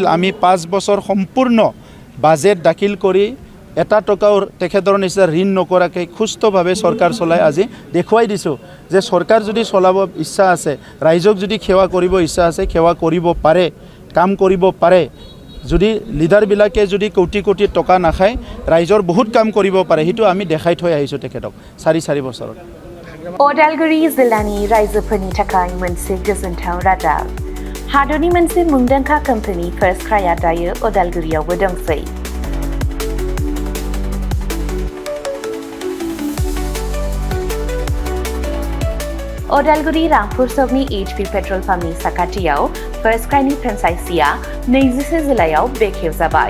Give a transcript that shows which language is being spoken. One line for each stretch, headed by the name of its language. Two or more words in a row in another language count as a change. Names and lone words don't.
Assamese: আমি 5 বছৰ সম্পূৰ্ণ বাজেট দাখিল কৰি এটা টকাও তেখেতৰ নিচিনা ঋণ নকৰাকৈ সুস্থভাৱে চৰকাৰ চলাই আজি দেখুৱাই দিছোঁ যে চৰকাৰ যদি চলাব ইচ্ছা আছে, ৰাইজক যদি সেৱা কৰিব ইচ্ছা আছে, সেৱা কৰিব পাৰে, কাম কৰিব পাৰে। যদি লিডাৰবিলাকে যদি কোটি কোটি টকা নাখায়, ৰাইজৰ বহুত কাম কৰিব পাৰে। সেইটো আমি দেখাই থৈ আহিছোঁ তেখেতক 4 বছৰত।
Bodo: अदालगुरि जिल्लानि रायजोफोरनि थाखाय मोनसे गोजोनथाव रादाब। हादरनि मोनसे मुंदांखा कम्पानि फार्स्ट क्राइआ दायो अदालगुरियावबो दंसै। अदालगुरि रामपुर सकनि HP
English: petrol pump
Bodo: साखाथियाव फार्स्ट क्राइनि फ्रेन्चाइजिआ 24 जुलाइआव बेखेवजाबाय।